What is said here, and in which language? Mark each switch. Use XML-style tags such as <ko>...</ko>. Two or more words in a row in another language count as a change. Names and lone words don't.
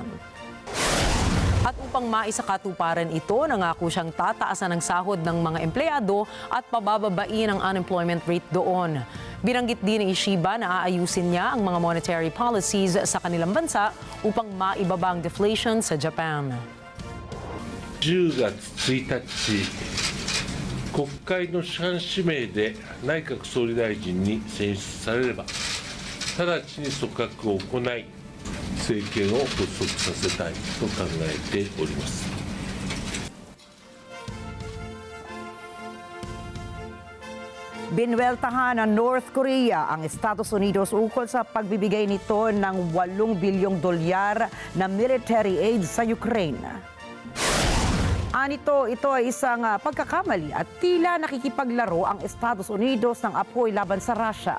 <tl>At upang maisakatuparan ito, nangako siyang tataasan ang sahod ng mga empleyado at pabababain ang</tl> <en>unemployment rate</en> <tl>doon. Binanggit din ni Ishiba na aayusin niya ang mga</tl> <en>monetary policies</en> <tl>sa kanilang bansa upang maibaba ang deflation sa Japan.</tl> <ja>10月1日、国会の主犯指名で内閣総理大臣に選出されれば、直ちに組閣を行い、政権を発足させたいと考えております。</ja> <tl>Binweltahan ng North Korea ang Estados Unidos ukol sa pagbibigay nito ng $8 bilyong na</tl> <en>military aid</en> <tl>sa Ukraine. Ito ay isang pagkakamali at tila nakikipaglaro ang Estados Unidos ng apoy laban sa Russia.</tl>